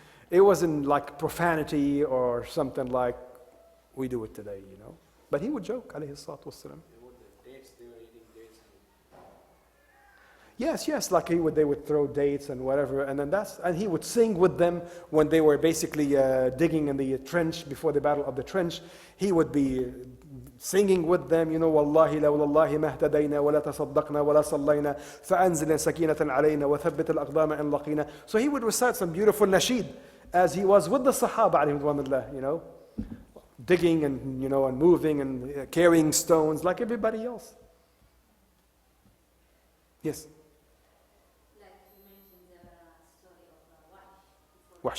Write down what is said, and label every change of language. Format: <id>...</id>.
<en>It wasn't like profanity or something like we do it today, But he would joke, alayhi salatu wasalam. Yes, like they would throw dates and whatever, and he would sing with them when they were basically digging in the trench before the battle of the trench. He would be singing with them,</en> <ar>وَاللَّهِ لَوْلَا اللَّهِ مَا اهْتَدَيْنَا وَلَا تَصَدَّقْنَا وَلَا صَلَّيْنَا فَأَنزِلْ سَكِينَةً عَلَيْنَا وَثَبِّتِ الْأَقْدَامَ إِنْ لَقِينَا.</ar> <en>So he would recite some beautiful nasheed as he was with the Sahaba, alayhim, digging and and moving and carrying stones like everybody else. Yes. Like you mentioned the story of</en>